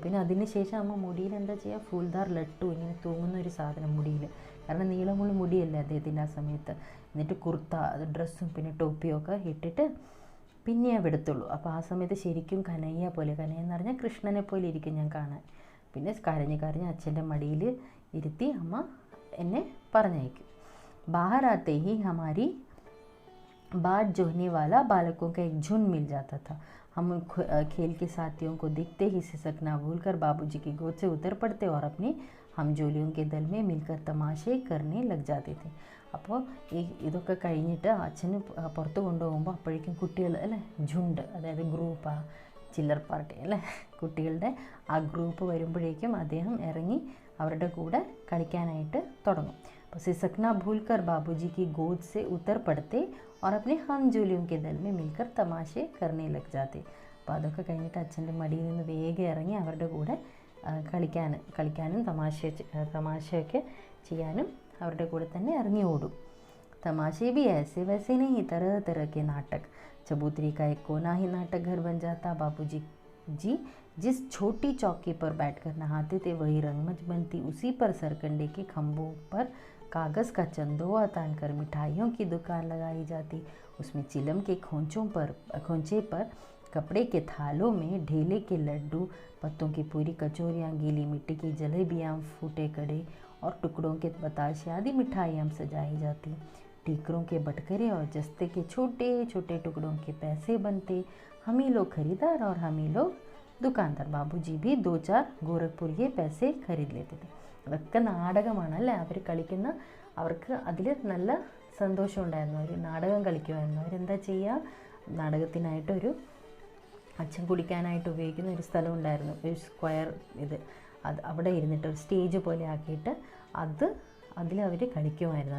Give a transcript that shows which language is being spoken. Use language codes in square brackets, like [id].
[ml] പിന്നെ അതിന് ശേഷം അമ്മ മുടിയിൽ എന്താ ചെയ്യുക, ഫൂൽദാർ ലട്ടു ഇങ്ങനെ തൂങ്ങുന്ന ഒരു സാധനം മുടിയിൽ, കാരണം നീളമുള്ള മുടിയല്ലേ അദ്ദേഹത്തിൻ്റെ ആ സമയത്ത്. എന്നിട്ട് കുർത്ത അത് ഡ്രസ്സും പിന്നെ ടോപ്പിയും ഒക്കെ ഇട്ടിട്ട് പിന്നെ വിടത്തുള്ളൂ. അപ്പോൾ ആ സമയത്ത് ശരിക്കും കനയ്യ എന്ന് പറഞ്ഞാൽ കൃഷ്ണനെ പോലെ ഇരിക്കും ഞാൻ കാണാൻ. പിന്നെ കരഞ്ഞ് അച്ഛൻ്റെ മടിയിൽ ഇരുത്തി അമ്മ എന്നെ പറഞ്ഞയക്കും. [hi] बाहर आते ही हमारी बाट जोहने वाला बालकों का एक झुंड मिल जाता था. हम खेल के साथियों को देखते ही सिसकना भूलकर बाबूजी की गोद से उतर पड़ते और अपने हमजोलियों के दल में मिलकर तमाशे करने लग जाते थे. [ml] അപ്പോൾ ഇതൊക്കെ കഴിഞ്ഞിട്ട് അച്ഛന് പുറത്ത് കൊണ്ടുപോകുമ്പോൾ അപ്പോഴേക്കും കുട്ടികൾ അല്ലേ ഝുണ്ട് അതായത് ഗ്രൂപ്പ് ചില്ലർ പാർട്ടി അല്ലേ കുട്ടികളുടെ ആ ഗ്രൂപ്പ് വരുമ്പോഴേക്കും അദ്ദേഹം ഇറങ്ങി അവരുടെ കൂടെ കളിക്കാനായിട്ട് തുടങ്ങും. [hi] അപ്പോൾ സിസക്ന ഭൂൽക്കർ ബാബൂജി की गोद से उतर पड़ते और अपने हमजोलियों के दल में मिलकर तमाशे करने लग जाते. [ml] അപ്പോൾ അതൊക്കെ കഴിഞ്ഞിട്ട് അച്ഛൻ്റെ മടിയിൽ നിന്ന് വേഗം ഇറങ്ങി അവരുടെ കൂടെ കളിക്കാനും തമാശയൊക്കെ ചെയ്യാനും അവരുടെ കൂടെ തന്നെ ഇറങ്ങി ഓടും. [hi] तमाशे भी ऐसे वैसे नहीं, तरह तरह के नाटक. चबूतरी का एक कोना ही नाटक घर बन जाता. बाबूजी जिस छोटी चौकी पर बैठकर नहाते थे वही रंगमंच बनती. उसी पर सरकंडे के खंभों पर कागज़ का चंदोआ तानकर मिठाइयों की दुकान लगाई जाती. उसमें चिलम के खोंचे पर कपड़े के थालों में ढेले के लड्डू, पत्तों की पूरी कचौरियाँ, गीली मिट्टी की जलेबियाँ, फूटे कड़े और टुकड़ों के बताशे आदि मिठाइयाँ सजाई जाती। टीकरों के बटखरे और जस्ते के छोटे छोटे टुकड़ों के पैसे बनते। हम ही लोग खरीदार और हम ही लोग दुकानदार। बाबूजी भी 2-4 ഗോരഖ്പുരിയെ पैसे खरीद लेते थे. [ml] അതൊക്കെ നാടകമാണല്ലേ അവർ കളിക്കുന്ന. അവർക്ക് അതിൽ നല്ല സന്തോഷം ഉണ്ടായിരുന്നു. അവർ നാടകം കളിക്കുമായിരുന്നു. അവരെന്താ ചെയ്യുക, നാടകത്തിനായിട്ടൊരു അച്ഛൻ കുടിക്കാനായിട്ട് ഉപയോഗിക്കുന്ന ഒരു സ്ഥലം ഉണ്ടായിരുന്നു, ഒരു സ്ക്വയർ ഇത്. അവിടെ ഇരുന്നിട്ട് ഒരു സ്റ്റേജ് പോലെ ആക്കിയിട്ട് അതിലവർ കളിക്കുമായിരുന്നു.